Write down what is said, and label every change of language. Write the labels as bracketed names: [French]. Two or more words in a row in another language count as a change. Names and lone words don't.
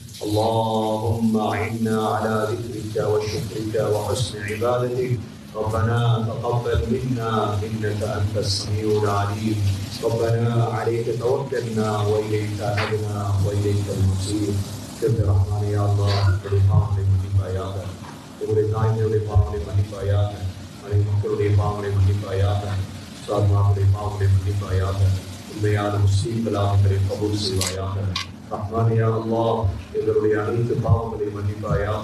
[Arabic] اللهم أعنا على ذكرك وشكرك وحسن عبادتك. ربنا تقبل منا إنك أنت السميع العليم. ربنا عليك توكلنا وإليك أنبنا وإليك المصير. كرب رحمن يا الله [Tamil] உங்களுடைய பாவங்களை மன்னிப்பாயாக. உங்களுடைய தாய்மையுடைய பாவங்களை மன்னிப்பாயாக. மக்களுடைய பாவங்களை மன்னிப்பாயாக. சாத்மாவுடைய பாவங்களை மன்னிப்பாயாக. உண்மையான முஸ்லீம்களாக எங்களை கபூல் செய்வாயாக. [Arabic] رحمن يا الله [Tamil] எங்களுடைய அனைத்து பாவங்களை மன்னிப்பாயாக.